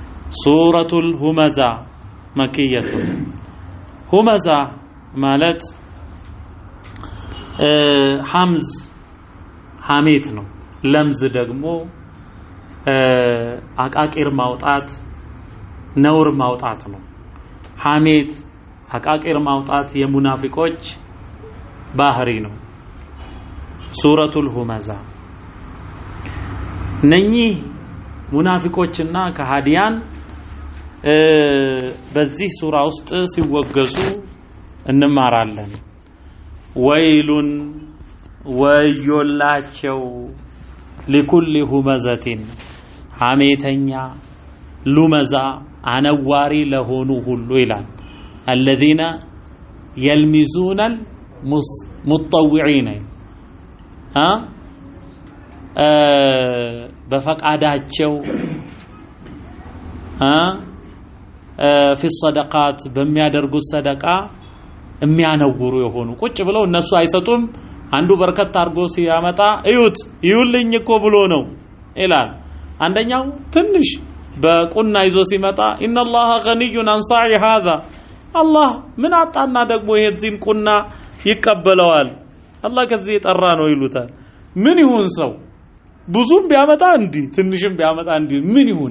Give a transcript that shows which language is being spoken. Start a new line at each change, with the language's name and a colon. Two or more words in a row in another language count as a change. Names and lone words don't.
Amharic: ሱረቱል ሁመዛ መክየቱን ሁመዛ ማለት ሐምዝ ሐሜት ነው። ለምዝ ደግሞ አቃቂር ማውጣት ነውር ማውጣት ነው። ሐሜት አቃቂር ማውጣት የሙናፊቆች ባህሪ ነው። ሱረቱል ሁመዛ ነኚህ ሙናፊቆችና ከሃዲያን በዚህ ሱራ ውስጥ ሲወገዙ እንማራለን። ወይሉን ወዮላቸው
Arabic: لكل همزة
Amharic: ሐሜተኛ ሉመዛ አነዋሪ ለሆኑ ሁሉ ይላል።
Arabic: الذين يلمزون المتطوعين
Amharic: በፈቃዳቸው
Arabic: في الصدقات
Amharic: በሚያደርጉት ሰደቃ የሚያነውሩ የሆኑ ቁጭ ብለው እነሱ አይሰጡም። አንዱ በርከት አርጎ ሲያመጣ እዩት ይውልኝ እኮ ብሎ ነው ይላል። አንደኛው ትንሽ በቁና ይዞ ሲመጣ
Arabic: إن الله غني عن صاع هذا
Amharic: አላህ ምን አጣና ደግሞ ይሄን ቁና ይቀበለዋል አላህ ከዚህ የጠራ ነው ይሉታል። ምን ይሁን ሰው ብዙም ቢያመጣ እንዲ ትንሽም ቢያመጣ እንዲ ምን ይሁን?